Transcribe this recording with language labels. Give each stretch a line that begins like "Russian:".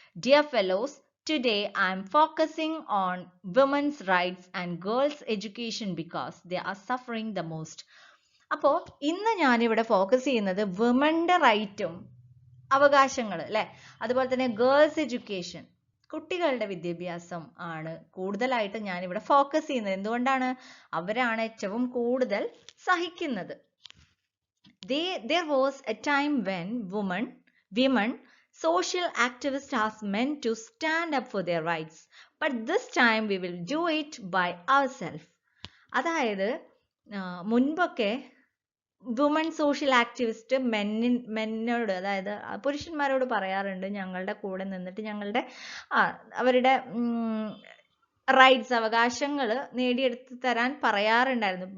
English: Dear fellows, today I am focusing on women's rights and girls' education because they are suffering the most.
Malayalam: അപ്പോൾ ഇന്ന് ഞാനിവിടെ focus ചെയ്യുന്നത് വിമന്റെ റൈറ്റും അവകാശങ്ങൾ അല്ലെ, അതുപോലെ തന്നെ ഗേൾസ് എഡ്യൂക്കേഷൻ, കുട്ടികളുടെ വിദ്യാഭ്യാസം ആണ് കൂടുതലായിട്ട് ഞാനിവിടെ ഫോക്കസ് ചെയ്യുന്നത്. എന്തുകൊണ്ടാണ്? അവരാണ് ഏറ്റവും കൂടുതൽ സഹിക്കുന്നത്.
English: There was a time when women social activists asked men to stand up for their rights, but this time we will do it by ourselves.
Malayalam: അതായത് മുൻപൊക്കെ വുമൺ സോഷ്യൽ ആക്ടിവിസ്റ്റ് മെന്നോട്, അതായത് പുരുഷന്മാരോട് പറയാറുണ്ട് ഞങ്ങളുടെ കൂടെ നിന്നിട്ട് ഞങ്ങളുടെ അവരുടെ റൈറ്റ്സ്, അവകാശങ്ങൾ നേടിയെടുത്ത് തരാൻ പറയാറുണ്ടായിരുന്നു.